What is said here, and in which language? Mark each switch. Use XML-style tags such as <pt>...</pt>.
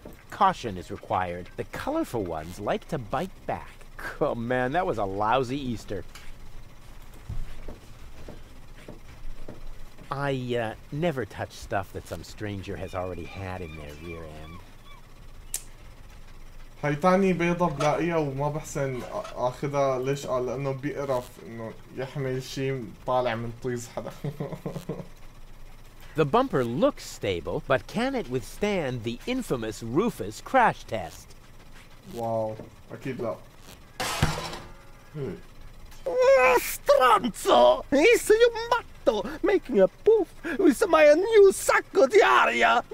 <en>Caution is required. The colorful ones like to bite back. Oh man, that was a lousy Easter. I never touch stuff that some stranger has already had in their rear end.</en> <ar>هاي تاني بيضة بلاقيها وما بحسن اخذها. ليش؟ قال لانه بيقرف انه يحمل شيء طالع من طيز حدا.</ar> <en>The bumper looks stable, but can it withstand the infamous Rufus crash test?</en> <ar>واو اكيد لا.</ar> <it>Stronzo! Sei un matto!</it> <en>Making a poof with my new</en> <it>sacco di aria!</it>